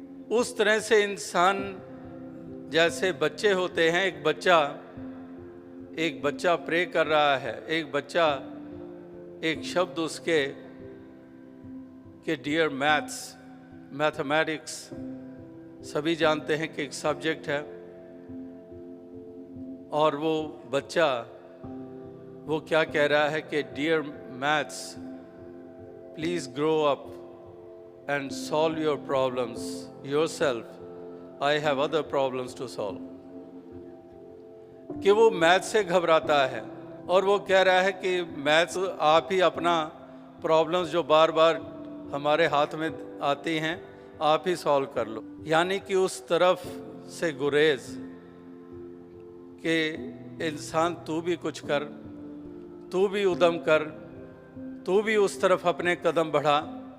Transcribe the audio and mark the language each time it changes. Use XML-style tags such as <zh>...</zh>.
<hi>उस तरह से इंसान, जैसे बच्चे होते हैं, एक बच्चा प्रे कर रहा है, एक बच्चा एक शब्द उसके कि डियर मैथमेटिक्स, सभी जानते हैं कि एक सब्जेक्ट है, और वो बच्चा वो क्या कह रहा है कि</hi> <en>Dear maths please grow up, and solve your problems yourself. I have other problems to solve.</en> <hi>कि वो मैथ से घबराता है और वो कह रहा है कि मैथ्स आप ही अपना प्रॉब्लम्स जो बार बार हमारे हाथ में आती हैं आप ही सॉल्व कर लो। यानी कि उस तरफ से गुरेज कि इंसान तू भी कुछ कर, तू भी उद्यम कर, तू भी उस तरफ अपने कदम बढ़ा।</hi>